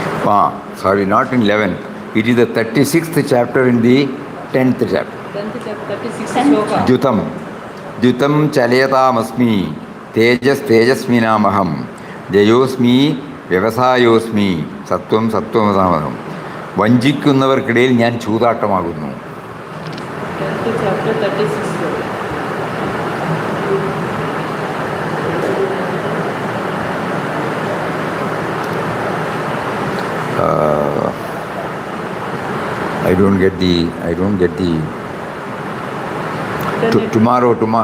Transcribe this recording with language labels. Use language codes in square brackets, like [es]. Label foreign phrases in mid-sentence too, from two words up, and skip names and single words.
[en] Sorry, not in 11. It is the 36th chapter in the 10th chapter. 10th chapter, 36 sloka. [sa] द्यूतं छलयतामस्मि तेजस्विनामहम् जयोऽस्मि വ്യവസായോസ്മി സത്വം സത്വമസാമഹം. [ml] വഞ്ചിക്കുന്നവർക്കിടയിൽ ഞാൻ ചൂതാട്ടമാകുന്നു. [en] 10th chapter, 36 sloka. I don't get the tomorrow.